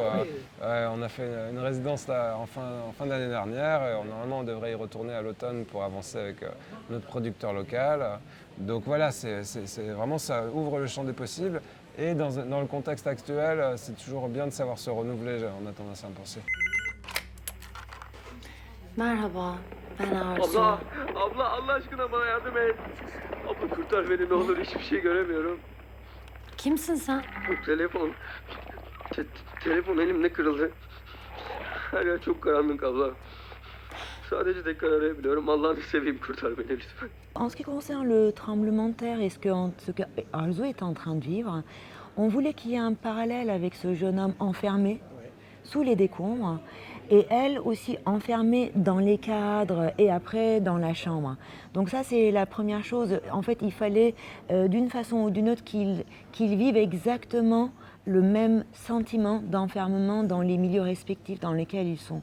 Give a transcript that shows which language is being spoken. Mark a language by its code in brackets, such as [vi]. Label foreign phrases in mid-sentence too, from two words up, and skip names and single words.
[fr] On a fait une résidence là, en fin d'année dernière. Et normalement, on devrait y retourner à l'automne pour avancer avec notre producteur local. Donc voilà, c'est vraiment ça ouvre le champ des possibles. Et dans le contexte actuel, c'est toujours bien de savoir se renouveler, on a tendance à penser. [tr] Merhaba, ben Arzu. Abla Allah aşkına bana yardım et. Abla kurtar beni ne olur hiçbir şey göremiyorum. Kimsin sen? Telefon. Telefon elimde kırıldı. Her yer çok karanlık abla. Sadece tekrar arayabiliyorum. Allah'ını seveyim kurtar beni lütfen. [fr] En ce qui concerne le tremblement de terre et ce que Arzu est en train de vivre, on voulait qu'il y ait un parallèle avec ce jeune homme enfermé sous les décombres et elle aussi enfermée dans les cadres et après dans la chambre. Donc ça c'est la première chose. En fait il fallait d'une façon ou d'une autre qu'ils vivent exactement le même sentiment d'enfermement dans les milieux respectifs dans lesquels ils sont.